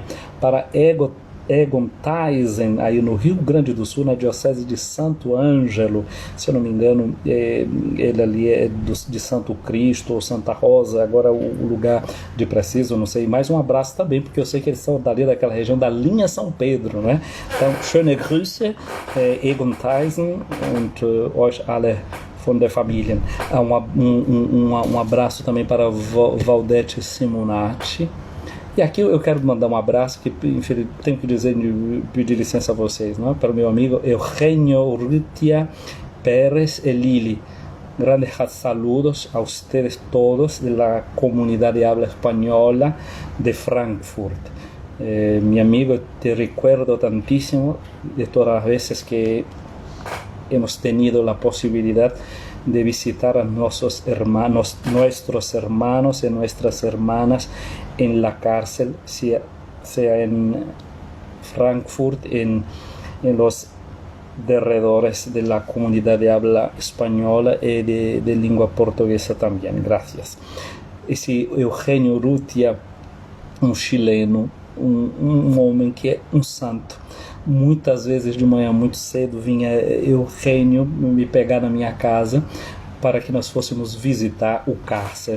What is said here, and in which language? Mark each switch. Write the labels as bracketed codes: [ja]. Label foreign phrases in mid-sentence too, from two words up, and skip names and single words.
[pt] Para Egon Tyson, aí no Rio Grande do Sul, na Diocese de Santo Ângelo, se eu não me engano, ele ali é de Santo Cristo ou Santa Rosa, agora o lugar de preciso, não sei, mais um abraço também, porque eu sei que eles são dali daquela região da linha São Pedro, né? Então, [de] schöne Grüße, Egon Tyson und euch alle von der Familie. [pt] Um abraço também para Valdete Simonati. E aqui eu quero mandar um abraço, que tenho que dizer, pedir licença a vocês, não? Para o meu amigo Eugenio Rutia Pérez Elili. [es] Grandes saludos a ustedes todos de la comunidad de habla española de Frankfurt. Mi amigo, te recuerdo tantísimo de todas las veces que hemos tenido la posibilidad de visitar a nuestros hermanos y nuestras hermanas en la cárcel, sea en Frankfurt, en los alrededores de la comunidad de habla española y de lengua portuguesa también. Gracias. [pt] Esse Eugenio Rutia, um chileno, um homem que é um santo. Muitas vezes de manhã, muito cedo, vinha Eugenio me pegar na minha casa para que nós fôssemos visitar o cárcere.